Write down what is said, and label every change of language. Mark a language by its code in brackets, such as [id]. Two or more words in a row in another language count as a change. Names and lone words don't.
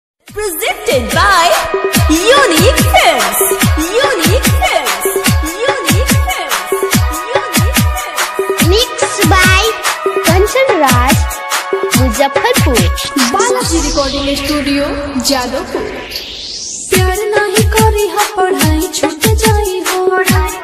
[en] Presented by Unique Films. Unique Films. Unique Films. Unique Films. Mixed by Kanchan Raj, Muzaffarpur. [bho] बालाजी रिकॉर्डिंग स्टूडियो जादवपुर। प्यार नहीं करी हा पढ़ाई छूट जाई हो।